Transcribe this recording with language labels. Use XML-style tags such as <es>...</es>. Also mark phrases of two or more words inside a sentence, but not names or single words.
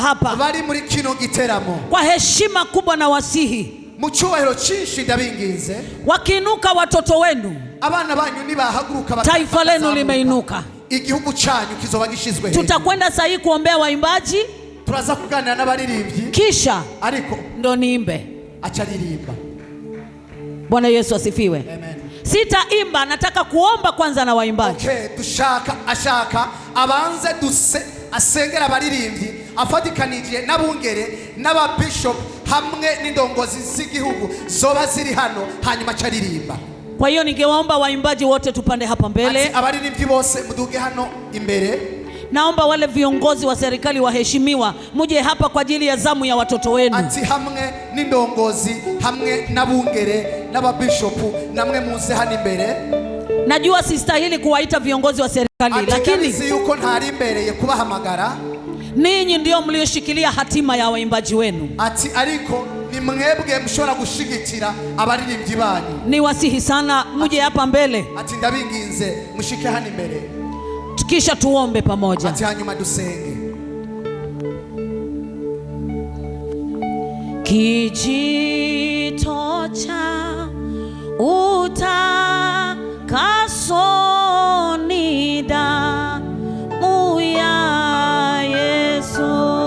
<rn>Bari muri kino giteramo.</rn> <sw>Kwa heshima kubwa na wasihi.</sw> <rn>mu cyubahiro cyinshi ndabinginze,</rn> <sw>wakiinuka watoto wenu,</sw> <rn>abana banyu nibahaguruka,</rn> <sw>taifa lenu limeinuka.</sw> <rn>igihugu cyanyu kizoba gishizwe.</rn> <sw>Tutakwenda sasa hivi kuombea waimbaji,</sw> <rn>turaza kuganira n'abaririmbyi,</rn> <sw>kisha</sw> <rn>ariko</rn> <sw>ndo niimbe.</sw> <rn>Acharirimba.</rn> <sw>Bwana Yesu asifiwe. Amen. Sitaimba, nataka kuomba kwanza na waimbaji.</sw> <rn>Okay, ashaka abanze asengera abaririmbyi, afatikanije n'abungere n'ababishop hamwe n'indongozi z'igihugu zoba ziri hano, hanyuma acharirimba.</rn> <sw>Kwa hiyo ningewaomba waimbaji wote tupande hapa mbele.</sw> <rn>Abaririmbyi bose muduge hano imbere.</rn> <sw>Naomba wale viongozi wa serikali waheshimiwa muje hapa kwa ajili ya zamu ya watoto wenu.</sw> <rn>Ati hamwe n'indongozi hamwe n'abungere n'ababishopu namwe muze hano imbere.</rn> <sw>Najua sistahili kuwaita viongozi wa serikali, lakini</sw> <rn>yuko ntari imbere kubahamagara.</rn> <sw>Ninyi ndio mlioshikilia hatima ya waimbaji wenu.</sw> <rn>Ati ariko ni mwebwe mshobora gushigikira abaririmbyi banyu.</rn> <sw>Ni wasihi sana muje hapa mbele.</sw> <rn>Ati ndabinginze mushike hano imbere.</rn> <sw>Kisha tuombe pamoja.</sw> <rn>Ati hanyuma dusenge.</rn> <sw>Kijito cha utakaso ni damu ya Yesu.</sw>